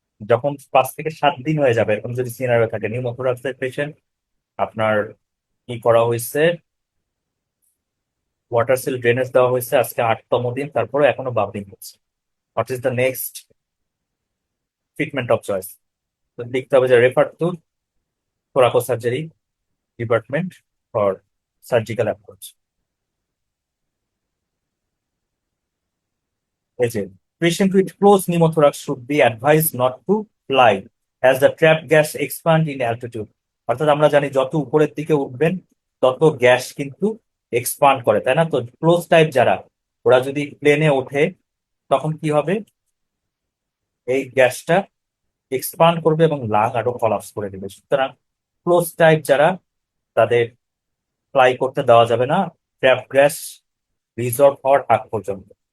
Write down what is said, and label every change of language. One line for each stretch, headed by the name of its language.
Bangla: যখন 5 থেকে 7 দিন হয়ে যাবে, এরকম যদি সিনারিও থাকে, নিউমোথোরাক্সের পেশেন্ট, আপনার কি করা হয়েছে, ওয়াটার সিল ড্রেনেজ দেওয়া হয়েছে, আজকে 8তম দিন, তারপরে এখনো বাবলিং হচ্ছে,
English: What is the next treatment of choice?
Bangla: লিখতে হবে যে
English: Refer to thoraco surgery department for surgical approach.
Bangla: এই যে
English: patient with closed pneumothorax should be advised not to fly as the trapped gas expand in altitude।
Bangla: অর্থাৎ আমরা জানি যত উপরের দিকে উঠবেন তত গ্যাস কিন্তু এক্সপান্ড করে, তাই না? তো ক্লোজ টাইপ যারা, ওরা যদি প্লেনে ওঠে তখন কি হবে? এই গ্যাসটা এক্সপান্ড করবে এবং লাং আরো কলাপস করে দেবে। সুতরাং ক্লোজ টাইপ যারা, তাদের ফ্লাই করতে দেওয়া যাবে না ট্র্যাপ গ্যাস রিজর্ভ হওয়ার আগ পর্যন্ত।